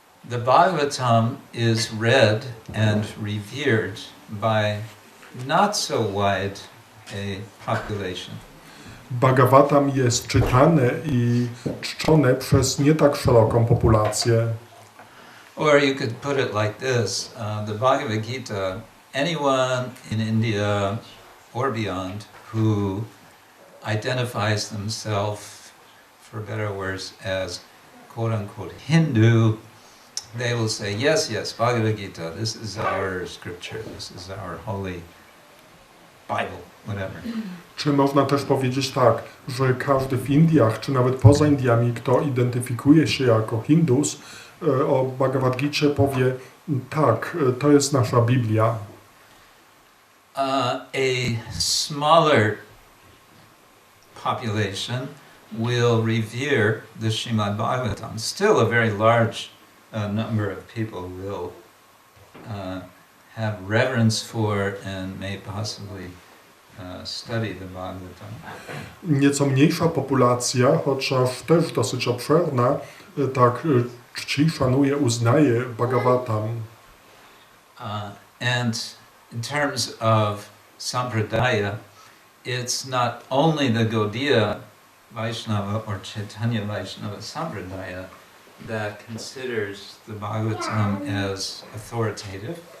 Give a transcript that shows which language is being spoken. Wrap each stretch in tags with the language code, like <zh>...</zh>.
<en>The Bhagavatam is read and revered by not so wide a population.</en> <pl>Bhagavatam jest czytane i czczone przez nie tak szeroką populację.</pl> <en>Or you could put it like this, the Bhagavad Gita, anyone in India or beyond who identifies themselves, for better or worse, as quote-unquote Hindu, they will say, yes, Bhagavad Gita, this is our scripture, this is our holy Bible, whatever.</en> <pl>Czy można też powiedzieć tak, że każdy w Indiach, czy nawet poza Indiami, kto identyfikuje się jako Hindus, o Bhagavad Gicie powie, tak, to jest nasza Biblia.</pl> <en>A smaller population will revere the Srimad-Bhagavatam. Still a very large number of people will have reverence for and may possibly study the Bhagavatam.</en> <pl>Nieco mniejsza populacja, chociaż też dosyć obszerna, tak czci, szanuje, uznaje Bhagavatam.</pl> <en>And in terms of sampradaya, it's not only the Gaudiya Vaishnava or Chaitanya Vaishnava sampradaya that considers the Bhagavatam as authoritative.</en>